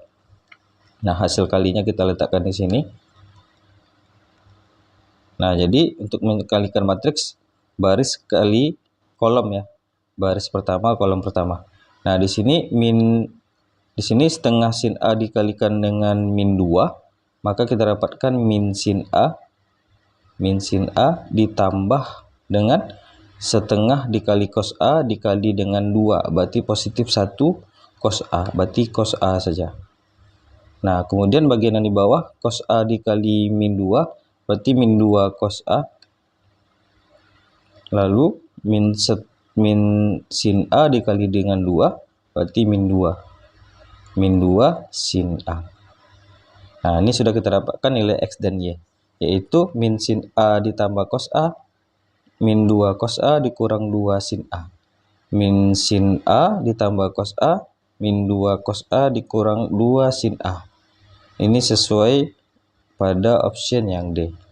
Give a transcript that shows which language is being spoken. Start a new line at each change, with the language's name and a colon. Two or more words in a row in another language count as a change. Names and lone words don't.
Indonesian: Nah, hasil kalinya kita letakkan di sini. Nah, jadi untuk mengkalikan matriks baris kali kolom ya. Baris pertama, kolom pertama. Nah, di sini setengah sin A dikalikan dengan min 2, maka kita dapatkan min sin A. Min sin A ditambah dengan setengah dikali cos A dikali dengan 2, berarti positif 1 cos A, berarti cos A saja. Nah, kemudian bagian yang di bawah, cos A dikali min 2, berarti min 2 cos A. Lalu min sin A dikali dengan 2, berarti min 2 sin A. Nah, ini sudah kita dapatkan nilai X dan Y, yaitu min sin A ditambah cos A, min 2 cos A dikurang 2 sin A. Min sin A ditambah cos A, min 2 cos A dikurang 2 sin A. Ini sesuai pada option yang D.